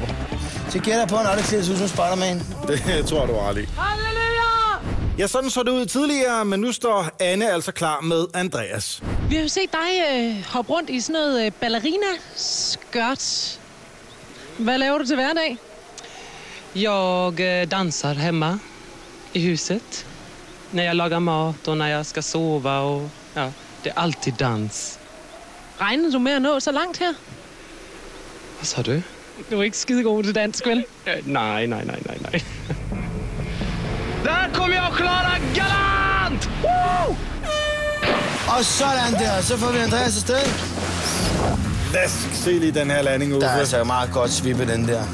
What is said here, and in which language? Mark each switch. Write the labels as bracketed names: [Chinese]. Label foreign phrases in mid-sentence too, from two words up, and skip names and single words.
[Danish] Så gætter jeg på, at han aldrig klæder sig ud som Spider-Man. Det tror du aldrig. Halleluja! Ja, sådan så det ud tidligere, men nu står Anne altså klar med Andreas. Vi har jo set dig hoppe rundt i sådan noget ballerina-skørt. Hvad laver du til hverdag? [Swedish] Jag dansar hemma i huset. När jag lagar mat och när jag ska sova och ja, det är alltid dans. [Danish] Regner du med at nå så langt her? [Swedish] Vad sa du? [Danish] Du er ikke skidegod til dansk, vel? Nej. Der kommer jeg Clara galant! Woo! Og sådan der, så får vi Andreas afsted. Lad os se lige den her landing ud. Der er altså meget godt svippe den der.